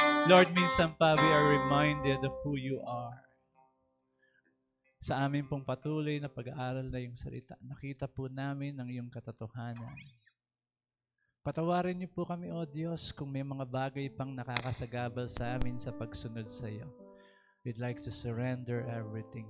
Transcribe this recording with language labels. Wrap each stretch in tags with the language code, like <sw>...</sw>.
<en>Lord,</en> <tl>minsan pa</tl> <en>we are reminded of who you are.</en> <tl>Sa amin pong patuloy na pag-aaral na iyong salita, nakita po namin ang iyong katotohanan. Patawarin niyo po kami, O Diyos, kung may mga bagay pang nakakasagabal sa amin sa pagsunod sa iyo.</tl> <en>We'd like to surrender everything.</en>